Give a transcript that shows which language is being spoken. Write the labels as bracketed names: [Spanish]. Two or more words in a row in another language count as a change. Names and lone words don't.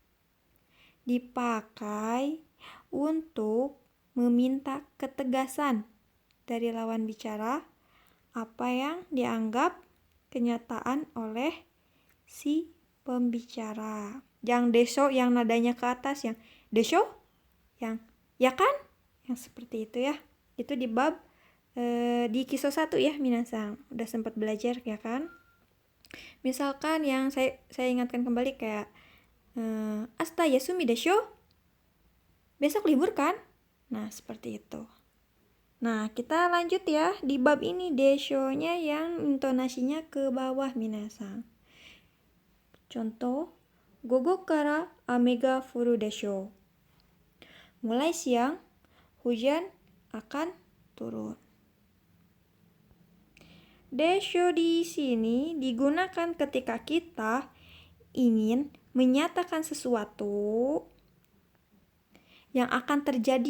[Indonesian] Dipakai untuk meminta ketegasan dari lawan bicara apa yang dianggap kenyataan oleh si pembicara. Yang desho yang nadanya ke atas, yang desho yang ya kan, yang seperti itu ya. Itu di bab di kisah 1 ya minasan. Udah sempat belajar ya kan. Misalkan yang saya ingatkan kembali kayak [Japanese] あした 休み でしょ, [Indonesian] besok libur kan. Nah seperti itu. Nah kita lanjut ya. Di bab ini desho-nya yang intonasinya ke bawah minasan. Contoh, [Japanese] 午後 から 雨 が 降る でしょ. [Indonesian] Mulai siang, hujan akan turun. Desho di sini digunakan ketika kita ingin menyatakan sesuatu yang akan terjadi.